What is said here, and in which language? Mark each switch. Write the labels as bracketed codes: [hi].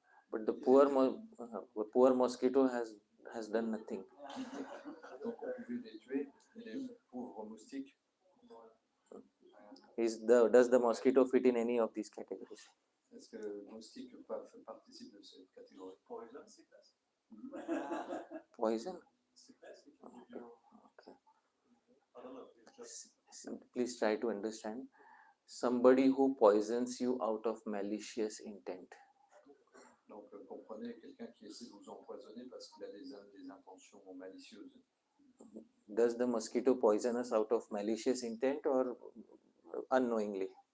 [en] But the poor mosquito has done nothing. [fr] donc on pouvait les tuer, et les pauvre moustique. [en] Does the mosquito fit in any of these categories? [fr] Est-ce que le moustique participe de cette catégorie? [en] Poison sickness. Poison? Sickness. It can give Okay. you. Okay. I don't know. It's just. Please try to understand. Somebody who poisons you out of malicious intent. [fr] Donc comprenez, quelqu'un qui essaie de vous empoisonner parce qu'il a des intentions malicieuses. [en] Does the mosquito poison us out of malicious intent or unknowingly?